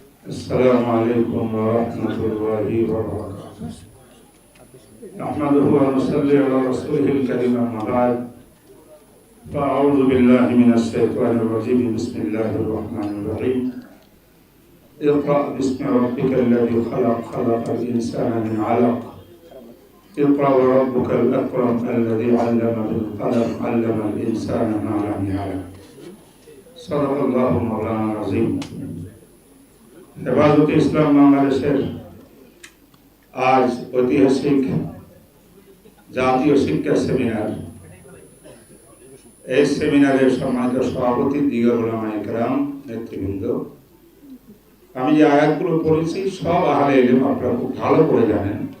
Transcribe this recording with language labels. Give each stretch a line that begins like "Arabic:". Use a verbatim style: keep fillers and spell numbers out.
Arabic: আসসালামু আলাইকুম ওয়া রাহমাতুল্লাহি ওয়া বারাকাতুহু। নাহমাদুহু ওয়া নুসাল্লি আলা রাসূলিল কারীম, আম্মা বা'দ। ফাআউযু বিল্লাহি মিনাশ শাইতানির রাজীম, বিসমিল্লাহির রহমানির রহিম। اقرأ باسم ربك الذي خلق خلق الإنسان من علق اقرأ وربك الأكرم الذي علم بالقلم علم الإنسان ما لم يعلم صدق الله مولانا العظيم.
Bangla: হেফাজতে ইসলাম বাংলাদেশের আজ ঐতিহাসিক জাতীয় শিক্ষা সেমিনার, এই সেমিনারের সম্মানিত সভাপতি দিগর ওলামায়ে কেরাম, নেতৃবৃন্দ, আমি যে আয়াতগুলো পড়েছি সব আহলে ইলম আপনারা খুব ভালো করে জানেন।